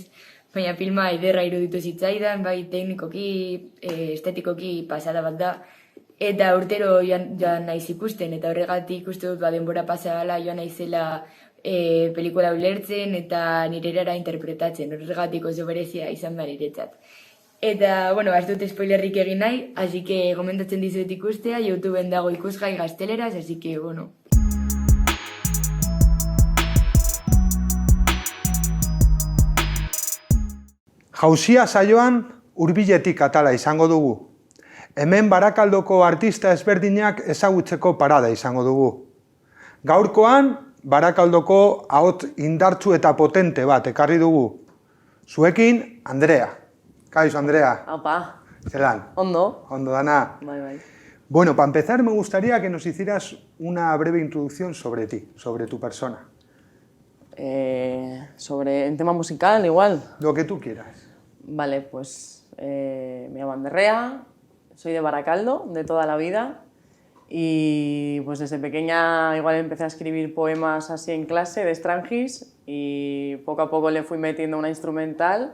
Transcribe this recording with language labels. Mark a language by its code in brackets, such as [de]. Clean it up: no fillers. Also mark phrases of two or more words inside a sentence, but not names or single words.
[eu] Baina filma ederra iruditu zitzaidan, bai teknikoki, estetikoki pasada bat da. Eta urtero joan naiz ikusten, eta horregatik uste dut denbora pasala joan naizela pelikula ulertzen eta nire erara interpretatzen, horregatik oso berezia izan da niretzat. Eta, bueno, ez dut spoilerrik egin nahi, [es] así que [eu] gomendatzen dizuet ikustea, YouTubeen dago ikusgai gazteleraz, [es] así que, bueno. [eu] Jauzia saioan hurbiletik atala izango dugu. Hemen Barakaldoko artista ezberdinak ezagutzeko parada izango dugu. Gaurkoan, Barakaldoko ahots indartsu eta potente bat ekarri dugu. Zuekin, Andrea. Kaixo, Andrea. Opa. Zelan? Ondo. Ondo dana. Bai. [es] Bueno, para empezar me gustaría que nos hicieras una breve introducción sobre ti, sobre tu persona. Sobre el tema musical, igual. Lo que tú quieras. Vale, pues me llamo Andrea, soy de Baracaldo, de toda la vida, y pues desde pequeña igual empecé a escribir poemas así en clase de Strangis y poco a poco le fui metiendo una instrumental.